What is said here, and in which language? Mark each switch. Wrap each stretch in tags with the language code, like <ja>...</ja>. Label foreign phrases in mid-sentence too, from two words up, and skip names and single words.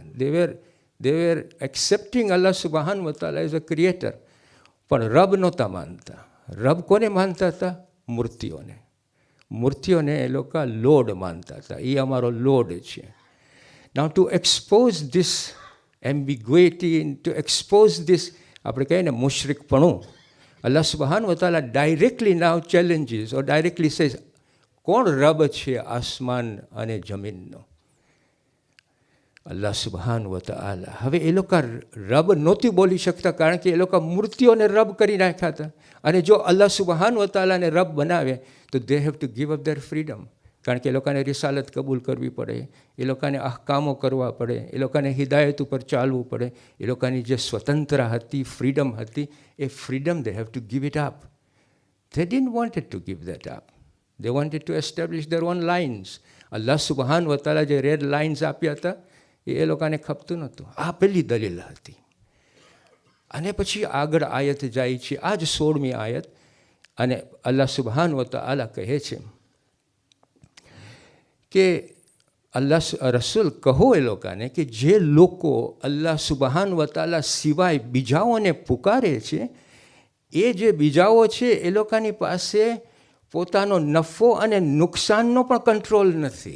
<en>they were accepting</en> <ar>الله سبحانه وتعالى</ar> <en>as a creator,</en> <gu>પણ રબ નહોતા માનતા. રબ કોને માનતા હતા? મૂર્તિઓને. મૂર્તિઓને એ લોકો લોડ માનતા હતા. એ અમારો લોડ છે.</gu> <en>now to expose this ambiguity, to expose this,</en> <gu>આપણે કહીએ ને મુશરિકપણું,</gu> <ar>الله سبحانه وتعالى</ar> <en>directly now challenges or directly says,</en> <gu>કોણ રબ છે આસમાન અને જમીનનો?</gu> <ar>الله سبحان وتعالى.</ar> <gu>હવે એ લોકો રબ નહોતી બોલી શકતા, કારણ કે એ લોકો મૂર્તિઓને રબ કરી નાખ્યા હતા. અને જો</gu> <ar>الله سبحان وتعالى</ar> <gu>રબ બનાવે તો</gu> <en>they have to give up their freedom,</en> <gu>કારણ કે એ લોકોને રિસાલત કબૂલ કરવી પડે, એ લોકોને અહકામો કરવા પડે, એ લોકોને હિદાયત ઉપર ચાલવું પડે. એ લોકોની જે સ્વતંત્ર હતી, ફ્રીડમ હતી, એ ફ્રીડમ</gu> <en>they have to give it up. They didn't wanted to give that up. They wanted to establish their own lines.</en> <ar>الله سبحان وتعالى</ar> <gu>જે</gu> <en>red lines</en> <gu>આપ્યા હતા એ લોકોને ખપતું નહોતું. આ પહેલી દલીલ હતી. અને પછી આગળ આયત જાય છે, આ જ 16મી આયત. અને</gu> <ar>الله سبحان وتعالى</ar> <gu>કહે છે કે રસૂલ કહો એ લોકોને કે જે લોકો</gu> <ar>الله سبحان وتعالى</ar> <gu>સિવાય બીજાઓને પુકારે છે, એ જે બીજાઓ છે એ લોકોની પાસે પોતાનો નફો અને નુકસાનનો પણ કંટ્રોલ નથી.</gu>